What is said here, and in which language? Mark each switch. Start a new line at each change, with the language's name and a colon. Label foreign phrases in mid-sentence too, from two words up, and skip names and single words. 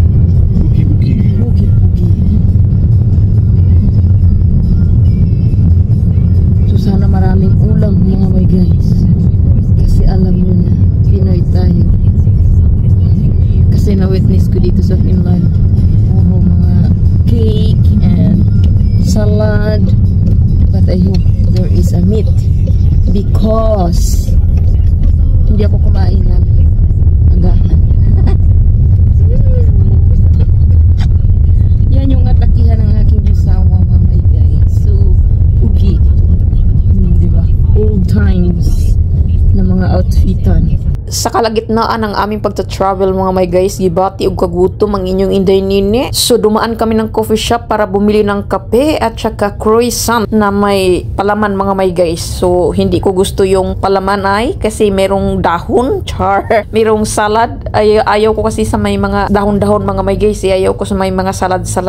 Filipino: Sana maraming ulam mga may guys. Kasi alam nyo na, Pinoy tayo. Kasi na-witness ko dito sa Finland. Puro mga
English: cake and salad. But I hope there is a meat.
Filipino: Because hindi ako kumain ng agahan. Yan yung atakihan ng aking asawa mga may guys. So, ugi.
English: Old times
Filipino: na mga outfitan. Sa kalagitnaan ng aming pagta-travel mga may guys,
Cebuano: gibati og kagutom ang inyong inday nini.
Filipino: So dumaan kami ng coffee shop para bumili ng kape at saka croissant na may palaman mga may guys. So hindi ko gusto yung palaman ay kasi merong dahon, char. Merong salad. Ayaw ko kasi sa may mga dahon-dahon mga may guys. Ayaw ko sa may mga salad-salad.